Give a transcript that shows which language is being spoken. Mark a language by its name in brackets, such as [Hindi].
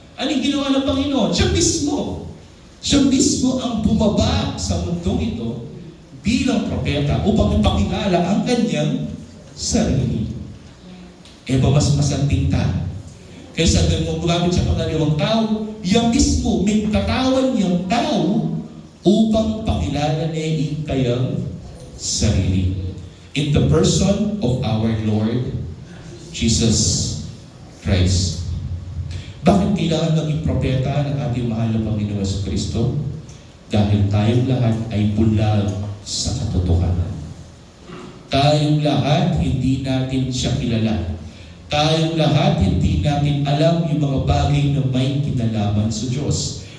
[Filipino] Anong ginawa ng Panginoon? Siya mismo. Siya mismo ang bumaba sa mundong ito bilang propeta upang ipakilala ang kanyang sarili. Mas masanting kaysa ganun gumamit siya pangaliwang tao, yan mismo, may katawan niyang tao upang pakilala niya ang kanyang sarili. [English] In the person of our Lord Jesus Christ. [Filipino] Bakit kailangan maging propeta ng ating mahal na Panginoon sa Kristo? Dahil tayong lahat ay bulag sa katotohanan. Tayong lahat hindi natin siya kilala. Tayong lahat hindi natin alam yung mga bagay na may kinalaman sa Diyos.